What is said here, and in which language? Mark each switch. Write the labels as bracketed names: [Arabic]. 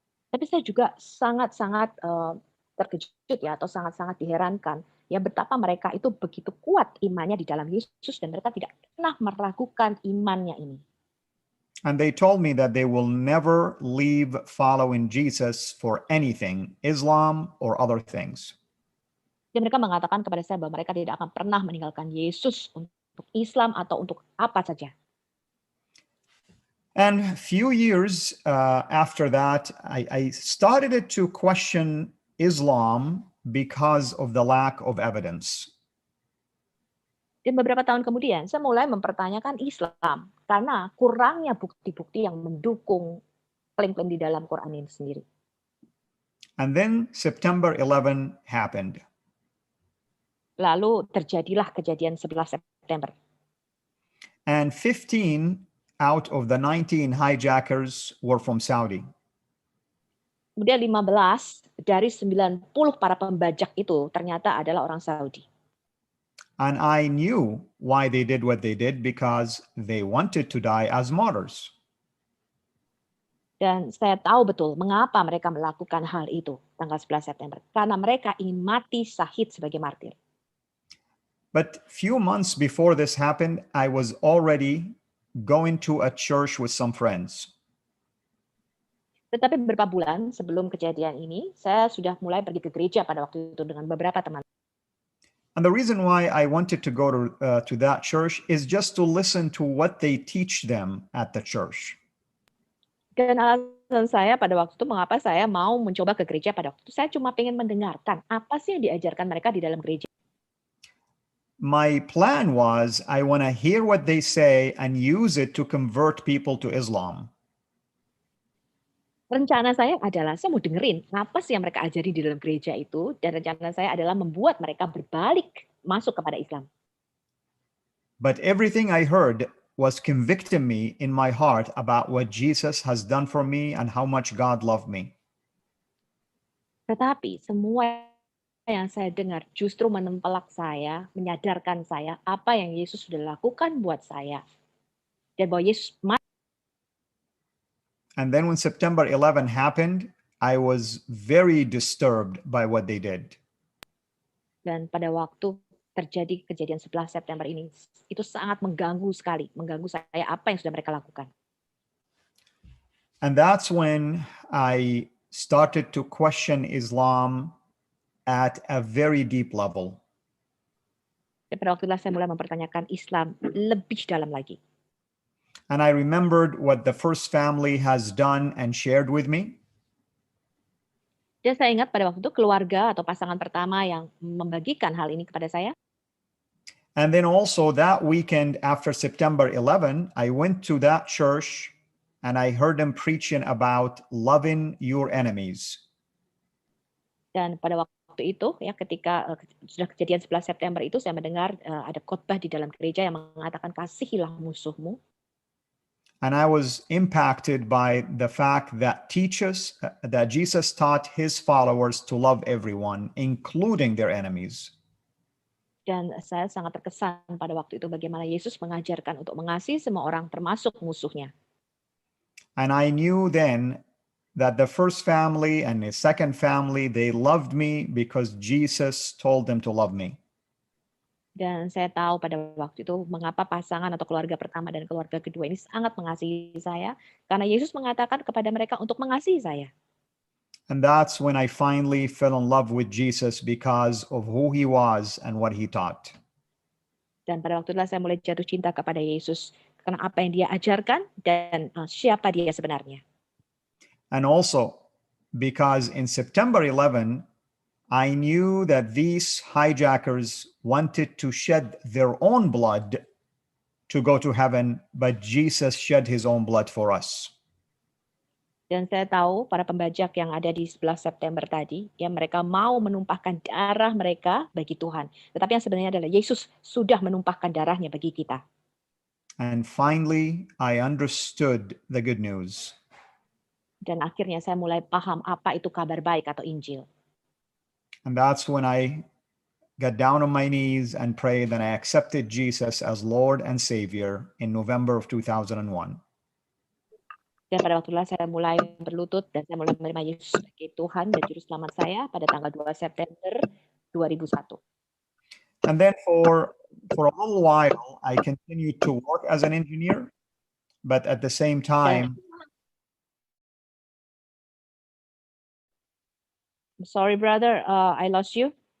[Indonesian] Tapi saya juga sangat-sangat terkejut ya, atau sangat-sangat diherankan ya betapa mereka itu begitu kuat imannya di dalam Yesus dan mereka tidak pernah meragukan imannya ini. [English] And they told me that they will never leave following Jesus for anything, Islam or other things. [Indonesian] Dan mereka mengatakan kepada saya bahwa mereka tidak akan pernah meninggalkan Yesus untuk Islam atau untuk apa saja. [English] And few years after that, I started to question Islam because of the lack of evidence. [Indonesian] Dan beberapa tahun kemudian, saya mulai mempertanyakan Islam karena kurangnya bukti-bukti yang mendukung klaim-klaim di dalam Quran ini sendiri. [English] And then September 11 happened. [Indonesian] Lalu terjadilah kejadian 11 September. [English] And 15 out of the 19 hijackers were from Saudi. [Indonesian] Kemudian 15 dari 90 para pembajak itu ternyata adalah orang Saudi. [English] And I knew why they did what they did because they wanted to die as martyrs. [Indonesian] Dan saya tahu betul mengapa mereka melakukan hal itu tanggal 11 September. Karena mereka ingin mati syahid sebagai martir. [English] But few months before this happened, I was already going to a church with some friends. [Indonesian] Tetapi beberapa bulan sebelum kejadian ini, saya sudah mulai pergi ke gereja pada waktu itu dengan beberapa teman. [English] And the reason why I wanted to go to that church is just to listen to what they teach them at the church. [Indonesian] Dan alasan saya pada waktu itu mengapa saya mau mencoba ke gereja pada waktu itu, saya cuma pengen mendengarkan apa sih yang diajarkan mereka di dalam gereja. [English] My plan was I want to hear what they say and use it to convert people to Islam. [Indonesian] Rencana saya adalah saya mau dengerin apa sih yang mereka ajari di dalam gereja itu, dan rencana saya adalah membuat mereka berbalik masuk kepada Islam. [English] But everything I heard was convicting me in my heart about what Jesus has done for me and how much God loved me. [Indonesian] Tetapi semua yang saya dengar justru menempelak saya, menyadarkan saya apa yang Yesus sudah lakukan buat saya. Dan bahwa Yesus mati. [English] And then when September 11 happened, I was very disturbed by what they did. [Indonesian] Dan pada waktu terjadi kejadian 11 September ini, itu sangat mengganggu sekali, mengganggu saya apa yang sudah mereka lakukan. [English] And that's when I started to question Islam at a very deep level. [Indonesian] Dan pada waktu itulah saya mulai mempertanyakan Islam lebih dalam lagi. [English] And I remembered what the first family has done and shared with me. [Indonesian] Dan saya ingat pada waktu itu keluarga atau pasangan pertama yang membagikan hal ini kepada saya. [English] And then also that weekend after September 11, I went to that church and I heard them preaching about loving your enemies. [Indonesian] Dan pada waktu itu ya ketika sudah kejadian 11 September itu saya mendengar ada khotbah di dalam gereja yang mengatakan kasihilah musuhmu. [English] And I was impacted by the fact that that Jesus taught his followers to love everyone, including their enemies. [Indonesian] Dan saya sangat terkesan pada waktu itu bagaimana Yesus mengajarkan untuk mengasihi semua orang termasuk musuhnya. [English] And I knew then that the first family and the second family, they loved me because Jesus told them to love me. [Indonesian] Dan saya tahu pada waktu itu mengapa pasangan atau keluarga pertama dan keluarga kedua ini sangat mengasihi saya. Karena Yesus mengatakan kepada mereka untuk mengasihi saya. [English] And that's when I finally fell in love with Jesus because of who he was and what he taught. [Indonesian] Dan pada waktu itulah saya mulai jatuh cinta kepada Yesus. Karena apa yang dia ajarkan dan siapa dia sebenarnya. [English] And also because in September 11, I knew that these hijackers wanted to shed their own blood to go to heaven, but Jesus shed his own blood for us. [Indonesian] Dan saya tahu para pembajak yang ada di 11 September tadi, ya mereka mau menumpahkan darah mereka bagi Tuhan. Tetapi yang sebenarnya adalah Yesus sudah menumpahkan darahnya bagi kita. [English] And finally, I understood the good news. [Indonesian] Dan akhirnya saya mulai paham apa itu kabar baik atau Injil. [English] And that's when I got down on my knees and prayed, and I accepted Jesus as Lord and Savior in November of 2001. [Indonesian] Dan pada waktu itu saya mulai berlutut dan saya mulai menerima Yesus sebagai Tuhan dan Juru Selamat saya pada tanggal 2 September 2001. [English] And then for a little while, I continued to work as an engineer, but at the same time, sorry, brother, I lost you.